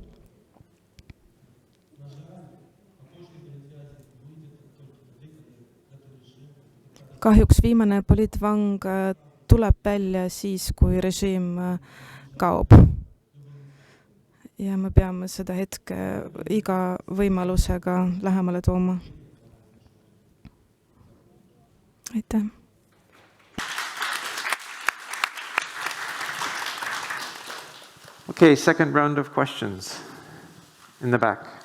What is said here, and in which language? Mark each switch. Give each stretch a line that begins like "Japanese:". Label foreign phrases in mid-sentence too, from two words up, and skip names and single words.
Estonian: Kahjuks viimane poliitvang tuleb välja siis, kui režiim kaob. Ja me peame seda hetke iga võimalusega lähemale tooma. Aitäh.
English: Okay, second round of questions in the back.